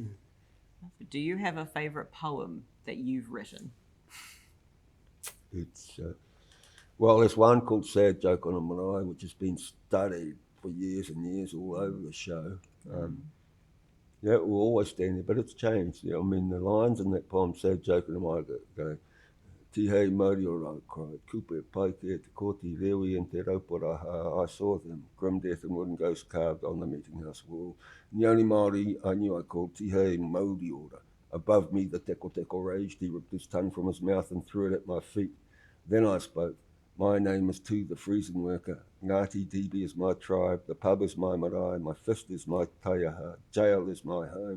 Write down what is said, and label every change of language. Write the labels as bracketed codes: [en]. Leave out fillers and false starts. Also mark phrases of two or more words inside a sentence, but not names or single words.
[en] Do you have a favourite poem that you've written? It's well, there's one called Sad Joke on a Marae, which has been studied for years and years all over the show. Yeah, it will always stand there, but it's changed. Yeah, I mean, the lines in that poem, Sad Joke on a Marae, go, [mi] Tihei Māori ora [en] I cried, kupe paike te koti rewi and te rauparaha, I saw them, grim death and wooden ghosts carved on the meeting house wall. And the only Māori I knew I called [mi] Tihei Māori ora. [en] Above me the teko teko raged, he ripped his tongue from his mouth and threw it at my feet. Then I spoke. My name is Tu, the freezing worker. Ngāti Db is my tribe, the pub is my marae, my fist is my taiaha, jail is my home.